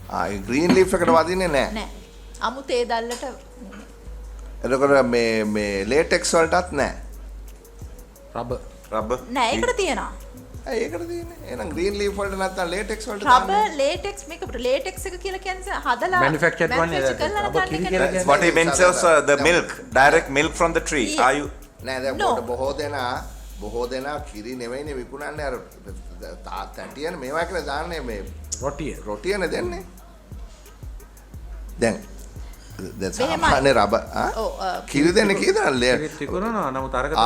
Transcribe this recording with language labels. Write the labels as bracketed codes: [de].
[si] ඒ green leaf එකට වදින්නේ නැහැ. නෑ. අමු තේ දැල්ලට එතකොට මේ latex වලටත් නැහැ. රබර් නෑ ඒකට තියෙනවා. ඒකට තියෙන්නේ. එහෙනම් green leaf වලට නැත්තම් latex වලට රබර් latex මේක latex එක කියලා කියන්නේ හදලා [en] Manufactured one, rubber kill [si] කියලා [en] That's what he mentions the milk, direct milk from the tree. Yeah. Are you [si] නෑ දැන් බොහෝ දෙනා කිරි නෙවෙයිනේ විකුණන්නේ අර තැටියන මේවා කියලා දාන්නේ මේ රොටියනේ දෙන්නේ. දැන් සාමාන්‍ය රබර් කිරි දෙන්නේ කීයද තිකුණනවා නමුත් අරක